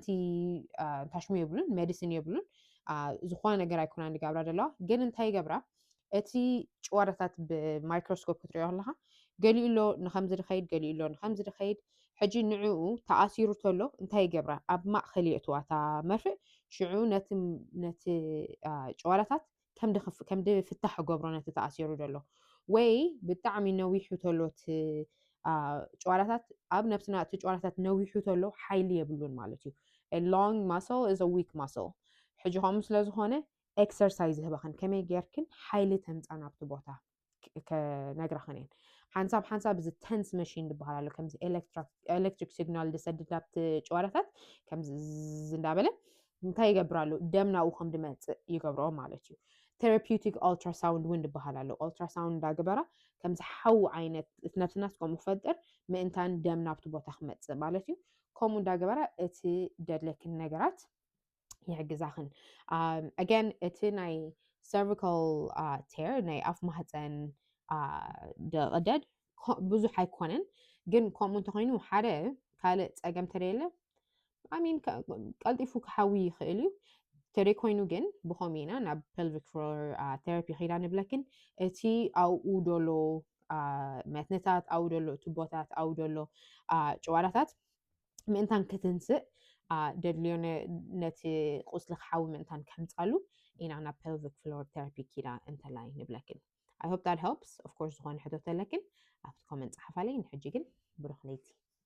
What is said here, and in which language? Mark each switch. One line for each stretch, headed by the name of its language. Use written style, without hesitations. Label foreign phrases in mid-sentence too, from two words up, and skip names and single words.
Tigrinya: እንታሽሙ የብሉን ሜዲሲን የብሉን ዝኾነ ነገር ኣይኮና ንገብራ ደለዋ ግን እንታይ ገብራ እቲ ጭዋዳታት ብማይክሮስኮፕ ክትሪኦ ከለካ ገሊኡ ሎ ንከምዚ ድኸይድ ገሊኡ ሎ ንከምዚ ድኸይድ ሕጂ ንዕኡ ተኣሲሩ ተሎ እንታይ ይገብራ ኣብ ማእኸል የእትዋ እታ መርፍእ ሽዑ ነቲ ጭዋዳታት ከም ድፍታሕ ገብሮ ነቲ ተኣሲሩ ደሎ ወይ ብጣዕሚ ነዊሑ ተሎ እቲ ጭዋዳታት ኣብ ነብስና እቲ ጭዋዳታት ነዊሑ ተሎ ሓይሊ የብሉን ማለት እዩ
English: a long muscle is a weak muscle
Tigrinya: ሕጂ ከምኡ ስለዝኾነ ኤክሰርሳይዝ ይህበኽን ከመይ ጌርክን ሓይሊ ተምፃ ናብቲ ቦታ ከነግረኽን እየን ሓንሳብ እዚ ተንስ መሽን ዝበሃል ኣሎ ከምዚ ኤሌክትሪክ ሲግናል ዝሰድድ ኣብቲ ጭዋዳታት ከምዚ እንዳበለ እንታይ ይገብራሉ ደም ናብኡ ከም ድመፅእ ይገብሮ ማለት እዩ
English: therapeutic ultrasound
Tigrinya: እውን ዝበሃል ኣሎ ኦልትራሳውንድ እንዳገበራ ከምዚ ሓዊ ዓይነት እቲ ነብስናስ ከምኡ ክፈጥር ምእንታን ደም ናብቲ ቦታ ክመፅእ ማለት እዩ ከምኡ እንዳገበራ እቲ ደድለክን ነገራት ይሕግዛኽን again እቲ ናይ
English: cervical tear
Tigrinya: ናይ ኣፍ ማህፀን ደቕደድ ብዙሕ ኣይኮነን ግን ከምኡ እንተኮይኑ ሓደ ካልእ ፀገም ተደየለ ኣሚን ቀልጢፉ ክሓዊ ይኽእል እዩ ተደይኮይኑ ግን ብኸምኡ ኢና ናብ
English: pelvic floor therapy
Tigrinya: ኺዳ ንብለክን እቲ ኣብኡ ደሎ መትንታት ኣብኡ ደሎ ቱቦታት ኣብኡ ደሎ ጭዋዳታት ምእንታን ክትንስእ ደድልዮ ነቲ ቁስሊ ክሓዊ ምእንታን ከምፃሉ ኢና ናብ
English: pelvic floor therapy
Tigrinya: ኪዳ እንተላይ ንብለክን
English: I hope that helps of course
Tigrinya: ዝኾነ ሕቶ ተለክን ኣብቲ ኮመንት ፀሓፋለይ ንሕጂ ግን ብሩኽ ለይቲ